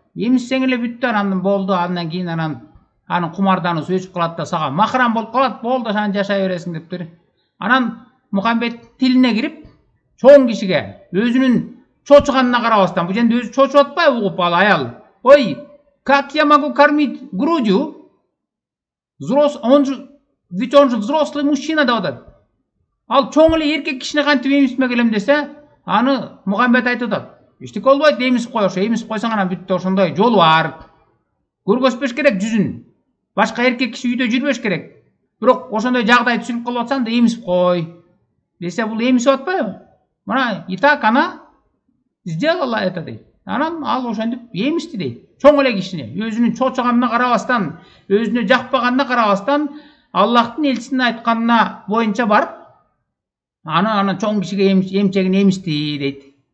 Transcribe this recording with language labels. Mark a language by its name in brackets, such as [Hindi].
[Kyrgyz] Эмиссең эле бүттү, анан болду. Андан кийин анын кумарданысы өчүп калат да, сага махрам болуп калат, болду, ошон жашай бересиң дептир. Анан Мухаммед тилине кирип, чоң кишиге өзүнүн чочуганына карабастан, бул жерде өзү чочуп атпайбы угуп ал аял. [Russian] Ой, как я могу кормить грудью? Ведь он же взрослый мужчина [Kyrgyz] деп атат. Ал чоң эле эркек кишине кантип эмисме келем десе, аны Мухаммед айтып атат. Эчтеке болбойт, эмисип кой, ошо эмисип койсоң анан бүттү, ошондой жолу бар. Көргөзбөш керек жүзүн. Башка эркек киши үйдө жүрбөш керек. Бирок ошондой жагдай түшүнүп калып атсаң да эмисип кой десе, бул эмисип атпайбы? [Russian] И так она сделала это [Kyrgyz] дейт. Анан ал ошентип эмисти дейт. Чоң эле кишине, өзүнүн чочуганына карабастан, өзүнө жакпаганына карабастан, Аллахтын элчисинин айтканына боюнча барып, аны чоң кишиге эмчегин эмисти дейт.